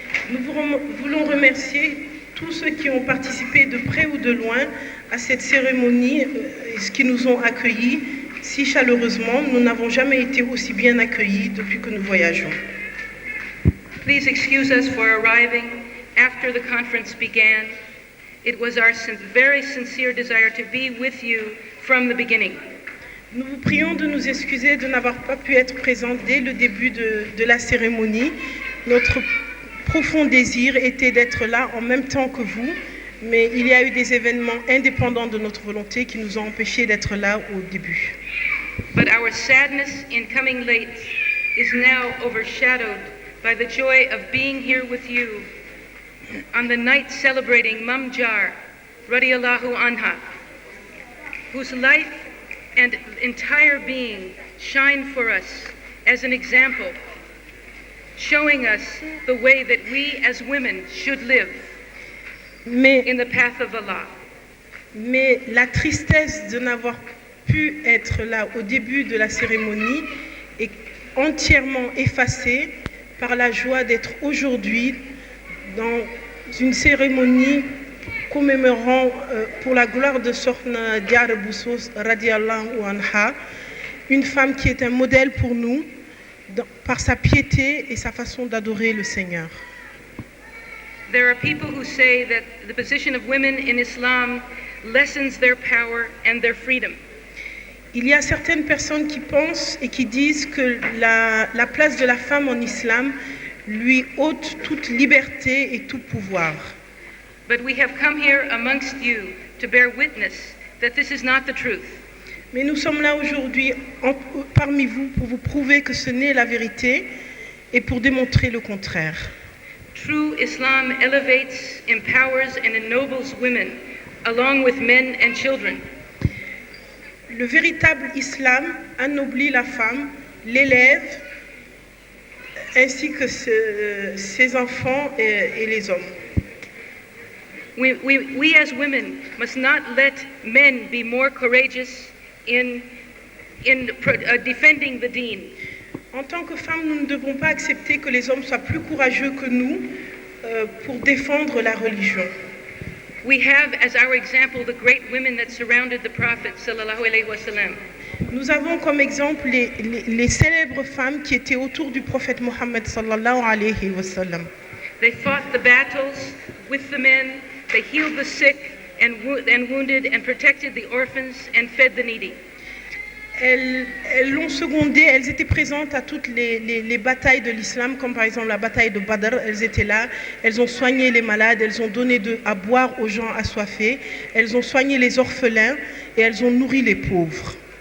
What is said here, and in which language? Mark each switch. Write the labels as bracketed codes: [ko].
[fr] Nous voulons remercier tous ceux qui ont participé de près ou de loin à cette cérémonie et qui nous ont accueillis si chaleureusement. Nous n'avons jamais été aussi bien accueillis depuis que nous voyageons. [en] Please excuse us for arriving after the conference began. It was our very sincere desire to be with you from the beginning. [fr] Nous vous prions de nous excuser de n'avoir pas pu être présents dès le début de la cérémonie. Notre profond désir était d'être là en même temps que vous, Mais il y a eu des événements indépendants de notre volonté qui nous ont empêchés d'être là au début. [en] But our sadness in coming late is now overshadowed by the joy of being here with you on the night celebrating Mam Jar, radiyallahu anha, whose life and entire being shine for us as an example, showing us the way that we as women should live in the path of Allah. [fr] Mais la tristesse de n'avoir pu être là au début de la cérémonie est entièrement effacée par la joie d'être aujourd'hui dans une cérémonie commémorant pour la gloire de Sokhna Diarra Bousso radiallahu anha, une femme qui est un modèle pour nous par sa piété et sa façon d'adorer le Seigneur. [en] There are people who say that the position of women in Islam lessens their power and their freedom. [fr] Il y a certaines personnes qui pensent et qui disent que la place de la femme en islam lui ôte toute liberté et tout pouvoir. [en] But we have come here amongst you to bear witness that this is not the truth. [fr] Mais nous sommes là aujourd'hui parmi vous pour vous prouver que ce n'est la vérité et pour démontrer le contraire. [en] True Islam elevates, empowers and ennobles women along with men and children. [fr] Le véritable islam anoblit la femme, l'élève, ainsi que ses enfants et les hommes. [en] We as women must not let men be more courageous in defending the deen. [fr] En tant que femmes, nous ne devons pas accepter que les hommes soient plus courageux que nous pour défendre la religion. [en] We have as our example the great women that surrounded the Prophet sallallahu alayhi wa sallam. [fr] Nous avons comme exemple les célèbres femmes qui étaient autour du prophète Mohammed sallallahu alayhi wa sallam. [en] They fought the battles with the men, they healed the sick and wounded and protected the orphans and fed the needy. [fr] Elles l'ont secondé, elles étaient présentes à toutes les batailles de l'islam, comme par exemple la bataille de Badr, elles étaient là, elles ont soigné les malades, elles ont donné à boire aux gens assoiffés, elles ont soigné les orphelins et elles ont nourri les pauvres.